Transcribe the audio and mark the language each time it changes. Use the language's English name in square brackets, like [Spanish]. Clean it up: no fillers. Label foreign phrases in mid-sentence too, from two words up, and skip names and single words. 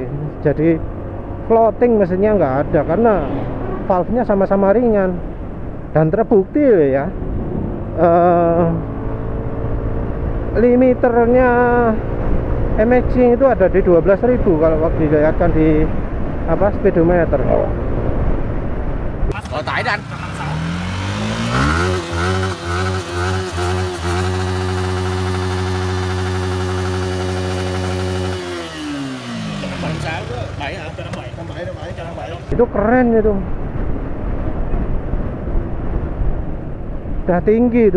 [Indonesian] Jadi floating mesinnya nggak ada karena valve-nya sama-sama ringan. Dan terbukti ya, limiternya MX itu ada di 12.000 kalau waktu dilihatkan di speedometer. [Vietnamese] Tải đi anh. [Indonesian] Itu keren itu. Udah tinggi itu.